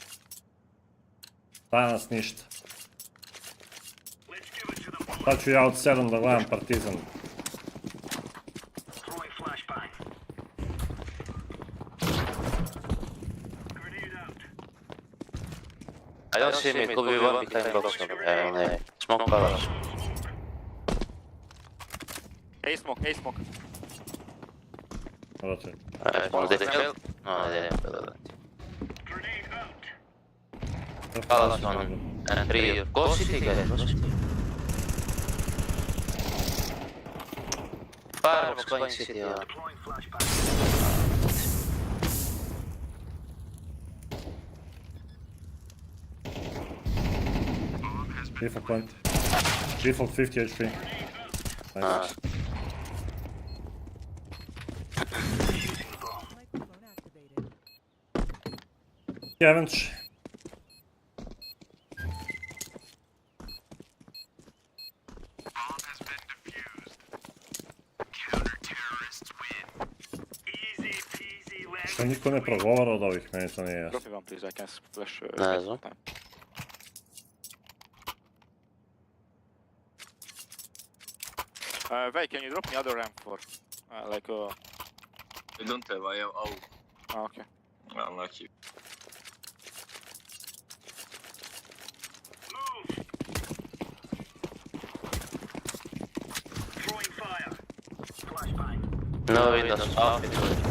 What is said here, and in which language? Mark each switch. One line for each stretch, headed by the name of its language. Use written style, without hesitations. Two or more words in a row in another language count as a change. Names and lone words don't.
Serbian: Danas ništa. Sad ću ja od 7 da gledam Partizan.
English: I don't see me, could be one behind box. Smoke palace. A smoke.
Serbian: Brate.
English: Did they kill? No, they didn't kill that. Palace one. And 3. Go city guys, go city. Firebox going city, yeah. Default plant. Default 50 HP. Nice. Heavenč.
Serbian: Što niko ne progovara od ovih, meni to nije jasno.
English: Drop me one please, I can splash.
Serbian: Ne znam.
English: Wait, can you drop me other ramp for? I don't have, I have all. Ah, okay. Unlucky. No windows, off it.